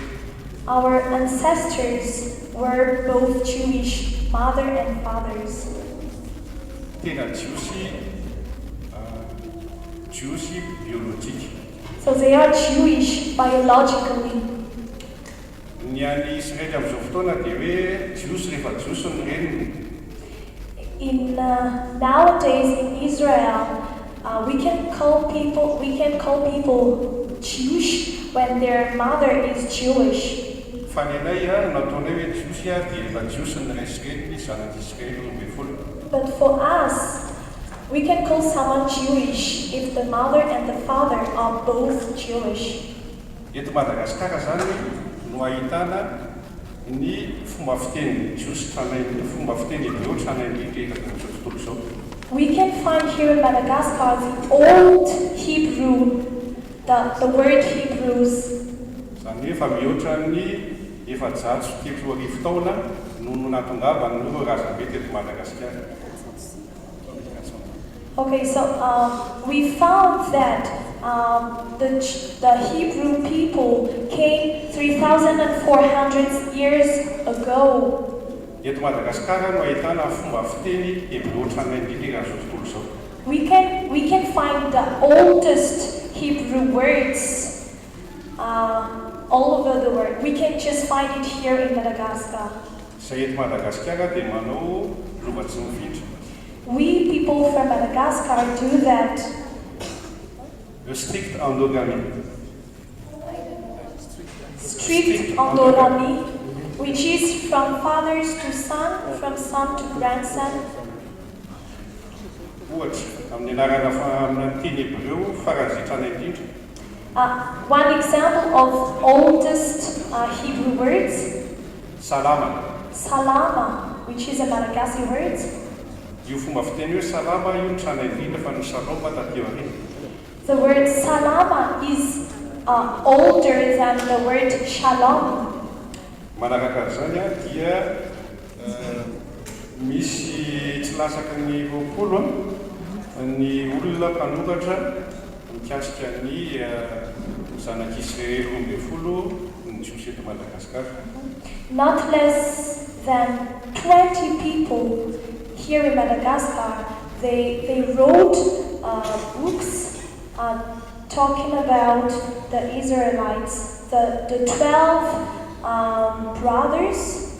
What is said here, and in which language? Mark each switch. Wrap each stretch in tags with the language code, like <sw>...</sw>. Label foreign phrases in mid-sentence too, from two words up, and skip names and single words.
<en>Our ancestors were both Jewish, mother and fathers.</en> <mg>Tena Jews biologique.</mg> <en>So they are Jewish biologically.</en> <mg>Ny any Israel amin'izao fotoana dia hoe Jews rehefa Jews ny reniny.</mg> <en>Nowadays in Israel, we can call people Jewish when their mother is Jewish.</en> <mg>Fa ny anay nataonay hoe Jews dia rehefa Jews ny ray Israely ny zanak'Israely roa ambin'ny folo.</mg> <en>But for us, we can call someone Jewish if the mother and the father are both Jewish.</en> <mg>Eto Madagascar zany no ahitana ny fomba fiteny Jews tranainy fomba fiteny hebreo tranainy rehefa amin'izao tontolo izao.</mg> <en>We can find here in Madagascar the old Hebrew, the word Hebrews.</en> <mg>Zany hoe efa mihoatra ny efajato sy telo arivo taona no natongava ny razambe teto Madagascar.</mg> <en>Okay, so we found that the Hebrew people came 3,400 years ago.</en> <mg>Eto Madagascar no ahitana fomba fiteny hebreo tranainy indrindra amin'izao tontolo izao.</mg> <en>We can find the oldest Hebrew words all over the world. We can just find it here in Madagascar.</en> <mg>Zay eto Madagascar dia manao lovatsy mivitra.</mg> <en>We people from Madagascar do that. Le strict endogamy. Strict endogamy, which is from fathers to son, from son to grandson.</en> <mg>Ohatra, amin'ny anarana amin'ny teny hebreo faranzitrana indrindra.</mg> <en>One example of oldest Hebrew words.</en> <mg>Salama.</mg> <en>Salama, which is a Malagasy word.</en> <mg>Io fomba fiteny hoe salama io ny trana indrindra fa ny saloma taty aoriana.</mg> <en>The word salama is older than the word shalom.</en> <mg>Manaraka zany dia misy tsy lasaka ny 20 ny olona mpanoratra mikasika ny zanak'Israely roa ambin'ny folo ny Jews eto Madagascar.</mg> <en>Not less than 20 people here in Madagascar, they wrote books talking about the Israelites, the 12 brothers.</en>